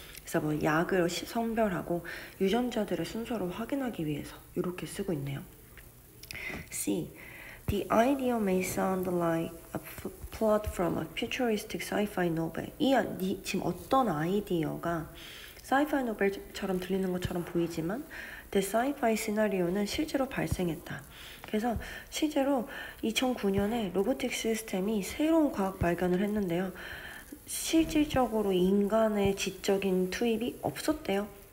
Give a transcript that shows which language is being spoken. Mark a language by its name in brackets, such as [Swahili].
[Korean] 그래서 뭐 약을 선별하고 유전자들의 순서를 확인하기 위해서 이렇게 쓰고 있네요. C. [English] The idea may sound like a plot from a futuristic sci-fi novel. [Korean] 지금 어떤 아이디어가 sci-fi 노벨처럼 들리는 것처럼 보이지만 the sci-fi 시나리오는 실제로 발생했다. 그래서 실제로 2009년에 로보틱 시스템이 새로운 과학 발견을 했는데요. 실질적으로 인간의 지적인 투입이 없었대요.